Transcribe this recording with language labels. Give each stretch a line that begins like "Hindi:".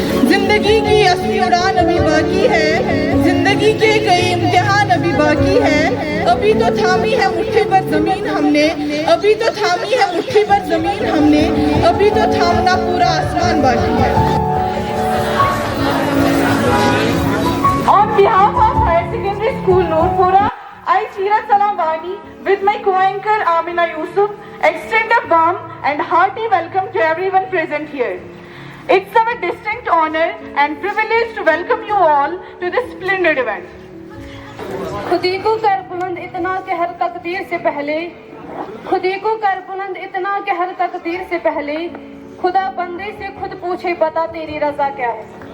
Hindi: जिंदगी की असली उड़ान अभी बाकी है, जिंदगी के कई इम्तिहान अभी बाकी है। अभी तो थामी है मुट्ठी पर जमीन हमने, अभी तो थामी है मुट्ठी पर जमीन हमने, अभी तो थामना पूरा आसमान बाकी है।
English: On behalf of Higher Secondary School Noorpura, I Seerat Salam Wani with my co-anchor Amina Yusuf extend a warm and hearty welcome to everyone present here. It's our distinct honor and privilege to welcome you all to this splendid event.
Hindi: खुदी को कर बुलंद इतना कि हर तकदीर से पहले, खुदी को कर बुलंद इतना कि हर तकदीर से पहले खुदा बंदे से खुद पूछे बता तेरी रजा क्या है।